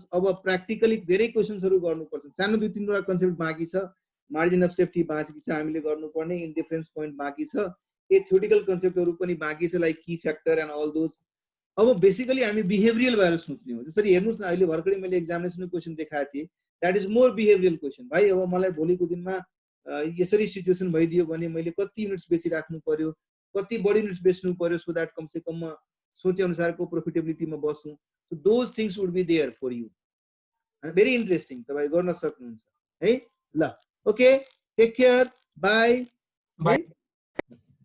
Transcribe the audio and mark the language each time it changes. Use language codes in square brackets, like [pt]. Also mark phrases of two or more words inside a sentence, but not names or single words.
[ne] अब प्र्याक्टिकली धेरै क्वेशन्सहरु गर्नुपर्छ। सानो 2-3 वटा कन्सेप्ट बाँकी छ, [en] margin of safety [ne] बाँकी छ हामीले गर्नुपर्ने, [en] indifference point [ne] बाँकी छ, ए थ्योरिटिकल कन्सेप्टहरु पनि बाँकी छ [en] like key factor and all those. [ne] अब बेसिकली हामी बिहेभियरल भएर सोच्ने हो। जसरी हेर्नुस् न, अहिले भर्खरै मैले एक्जामिनेसनको क्वेशन देखाएको थिएँ, [en] that is more behavioral question. [ne] भाइ अब मलाई भोलिको दिनमा यसरी सिचुएसन भइदियो भने मैले कति युनिट्स बेचिराख्नु पर्यो, कति बढी युनिट्स बेच्नु पर्यो, [en] so that [hi] कम से कम [ne] म सोचे अनुसारको प्रोफिटेबिलिटीमा बस्छु। [en] so those things would be there for you. very interesting, [ne] तपाईं गर्न सक्नुहुन्छ है। [en] ल okay, take care, bye. bye.